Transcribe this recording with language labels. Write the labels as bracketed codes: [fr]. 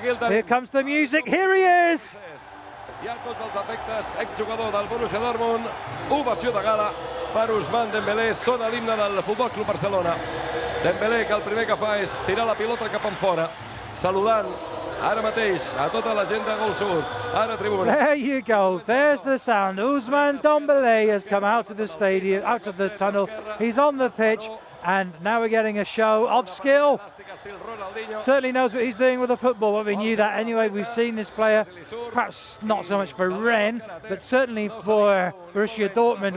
[en] Here comes the music, here he is! [ca] I a tots els efectes, exjugador del Borussia Dortmund, ovació de gala per Ousmane Dembélé, sona l'himne del Futbol Club Barcelona. Dembélé, que el primer que fa és tirar la pilota cap enfora, saludant ara mateix a tota la gent de Gol Sud, ara tribuna. [en] There you go, there's the sound. Ousmane Dembélé has come out of the stadium, out of the tunnel. He's on the pitch, and now we're getting a show of skill. Certainly knows what he's doing with the football, but we knew that anyway. We've seen this player, perhaps not so much for Rennes, but certainly for Borussia Dortmund.